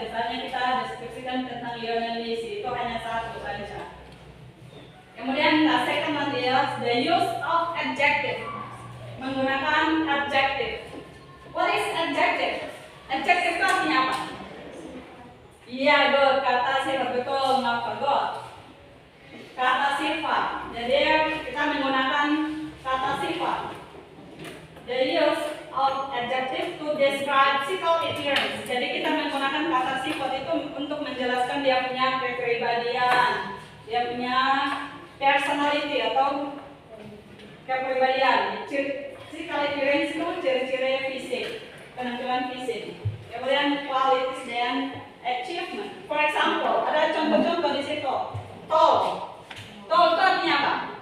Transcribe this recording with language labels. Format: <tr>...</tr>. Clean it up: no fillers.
<id>Misalnya kita deskripsikan tentang Lionel Messi, itu hanya satu saja. Kemudian</id> <en>the second one is the use of adjective.</en> <id>Menggunakan adjective.</id> <en>What is adjective?</en> <id>Adjective itu artinya apa? Iya, good. Kata sifat, betul, Maka good. Kata sifat. Jadi kita menggunakan kata sifat.</id> <en>The use of adjective to describe physical appearance.</en> <id>Jadi kita menggunakan kata sifat itu untuk menjelaskan dia punya kepribadian, dia punya personality atau kepribadian. Physical appearance itu ciri-ciri fisik, penampilan fisik. Kemudian qualities dan achievement.</id> <en>For example,</en> <id>ada contoh-contoh di situ. Tall. Tall itu artinya apa?</id>